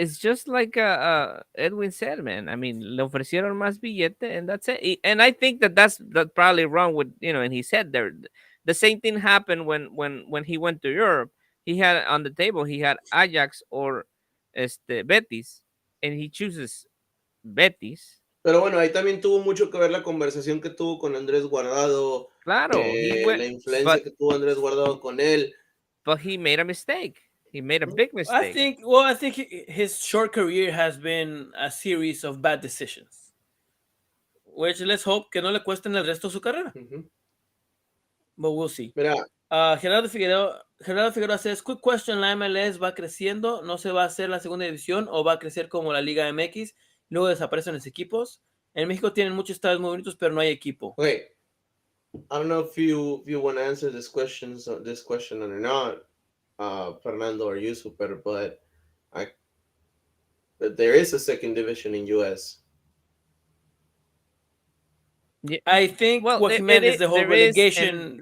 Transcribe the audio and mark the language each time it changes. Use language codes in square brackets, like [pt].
[en] it's just like Edwin said, man. I mean, [es] le ofrecieron más billete, [en] and that's it. And I think that that's probably wrong with in his head there. The same thing happened when he went to Europe. He had on the table he had Ajax or Betis, and he chooses Betis. [es] Pero bueno, ahí también tuvo mucho que ver la conversación que tuvo con Andrés Guardado, Claro, he la [en] went, [es] influencia [en] but [es] que tuvo Andrés Guardado con él. [en] he made a mistake. He made a big mistake. I think his short career has been a series of bad decisions, which let's hope [es] que no le cuesten el resto de su carrera. [en] But we'll see. [es] Mira, Gerardo Figueroa [en] says, quick question, [es] la MLS va creciendo, no se va a hacer la segunda división o va a crecer como la Liga MX, luego desaparecen los equipos. En México tienen muchos estados muy bonitos, pero no hay equipo. [en] okay, I don't know if you want to answer this question or not, Fernando or you, Super, but there is a second division in US. Yeah, I think what he meant is the whole relegation,